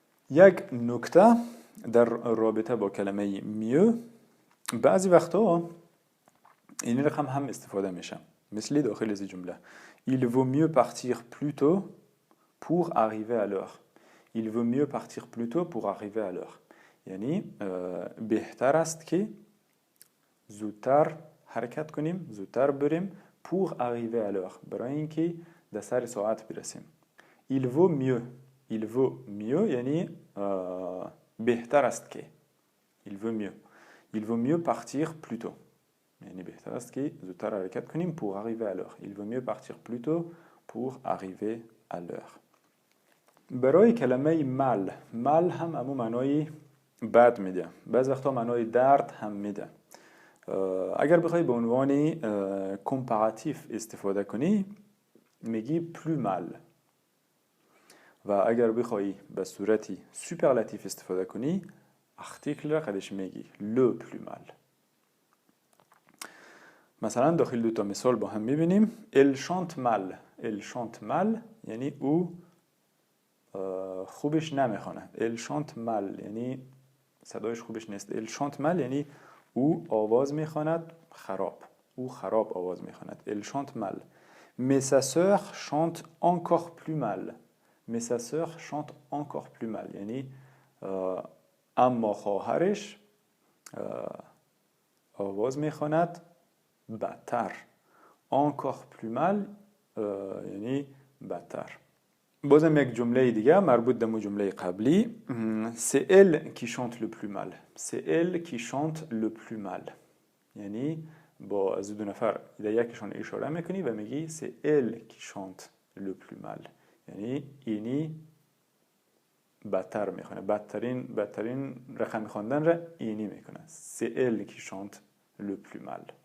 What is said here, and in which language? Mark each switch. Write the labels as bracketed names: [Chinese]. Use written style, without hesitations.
[Persian] یک نکته در رابطه با کلمه mieux بعضی وقتا این رقم هم استفاده میشه مثل داخل از جمله il vaut mieux partir plus tôt pour arriver à l'heure. il vaut mieux partir plus tôt pour arriver à l'heure یعنی بهتر است که زودتر حرکت کنیم زودتر بریم pour arriver à l'heure برای اینکه در سر ساعت برسیم. [French] il vaut mieux یعنی بهتر است که il vaut mieux partir plus tôt یعنی بهتر است که زودتر حرکت کنیم pour arriver à l'heure. il vaut mieux partir plus tôt pour arriver à l'heure. [Persian] برای کلمه مال هم همون معنای بد میده بعض وقتا معنای درد هم میده. اگر بخوای به عنوان کمپاراتیف استفاده کنی میگی plus mal و اگر بخوای به صورتی سوپرلاتیف استفاده کنی article را قدش میگی le plus mal. مثلا داخل دو تا مثال با هم میبینیم elle chante mal یعنی او خوبش نمیخونه. elle chante mal یعنی صدایش خوبش نیست. elle chante mal یعنی او آواز میخواند خراب او خراب آواز میخواند. [French] elle chante mal. mais sa sœur chante encore plus mal. mais sa sœur chante encore plus mal یعنی اما خواهرش آواز میخواند بدتر. encore plus mal یعنی بدتر. [Persian] بازم یک جمله دیگه مربوط به جمله قبلی c'est elle qui chante le plus mal. c'est elle qui chante le plus mal یعنی با از دو نفر یکیشون اشاره میکنی و میگی c'est elle qui chante le plus mal یعنی اینی بدتر میخونه بدترین رقم خواندن را اینی میکنه. [French] c'est elle qui chante le plus mal.